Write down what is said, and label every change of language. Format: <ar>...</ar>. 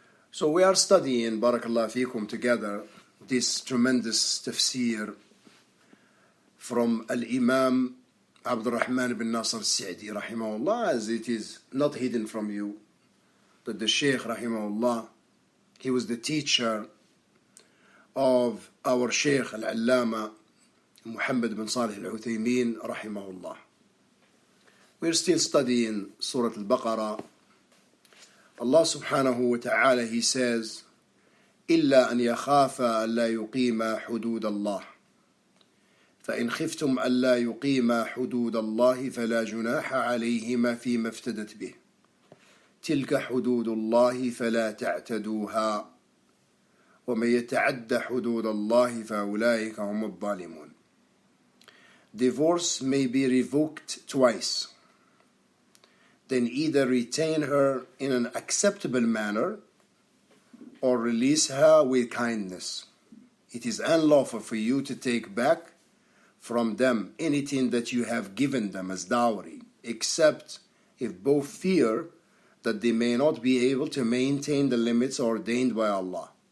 <en>So we are studying, barakallah fikum, together this tremendous tafsir from Al-Imam Abdul Rahman ibn Nasr al-Sa'di rahimahullah, as it is not hidden from you that the Shaykh rahimahullah, he was the teacher of our Shaykh Al-Allama Muhammad bin Salih Al-Uthaymeen rahimahullah. We're still studying Surah Al-Baqarah.</en> <ar>Allah subhanahu wa ta'ala,</ar> <en>he says,</en> <ar>إِلَّا أَنْ يَخَافَ أَلَّا يُقِيمَ حُدُودَ اللَّهِ فإن خفتم ألا يقيما حدود الله فلا جناح عليهما فيما افتدت به تلك حدود الله فلا تعتدوها ومن يتعد حدود الله فأولئك هم الظالمون.</ar> <en>Divorce may be revoked twice. Then either retain her in an acceptable manner or release her with kindness. It is unlawful for you to take back from them anything that you have given them as dowry, except if both fear that they may not be able to maintain the limits ordained by Allah.</en>